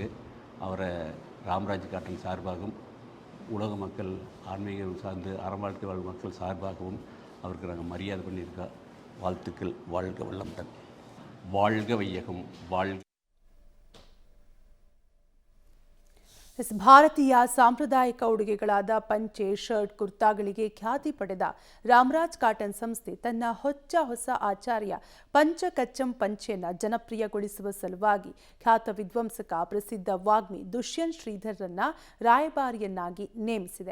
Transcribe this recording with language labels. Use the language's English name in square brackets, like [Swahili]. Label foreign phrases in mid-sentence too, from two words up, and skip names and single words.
[Tamil] அவரை ராமராஜ் காட்டன் சார்பாகவும் உலக மக்கள் ஆன்மீகம் சார்ந்து அறம் வாழ்க்கை வாழ் மக்கள் சார்பாகவும் அவருக்கு நாங்கள் மரியாதை பண்ணியிருக்கோம். வாழ்த்துக்கள். வாழ்க வல்லமுடன். வாழ்க வையகம், வாழ்க. [Kannada] ಭಾರತೀಯ ಸಾಂಪ್ರದಾಯಿಕ ಉಡುಗೆಗಳಾದ ಪಂಚೆ, ಶರ್ಟ್, ಕುರ್ತಾಗಳಿಗೆ ಖ್ಯಾತಿ ಪಡೆದ ರಾಮರಾಜ್ ಕಾಟನ್ ಸಂಸ್ಥೆ ತನ್ನ ಹೊಸ ಆಚಾರ್ಯ ಪಂಚ ಕಚ್ಚಂ ಪಂಚೆಯನ್ನು ಜನಪ್ರಿಯಗೊಳಿಸುವ ಸಲುವಾಗಿ ಖ್ಯಾತ ವಿದ್ವಾಂಸಕ, ಪ್ರಸಿದ್ಧ ವಾಗ್ಮಿ ದುಷ್ಯಂತ್ ಶ್ರೀಧರ್ರನ್ನ ರಾಯಭಾರಿಯನ್ನಾಗಿ ನೇಮಿಸಿದೆ.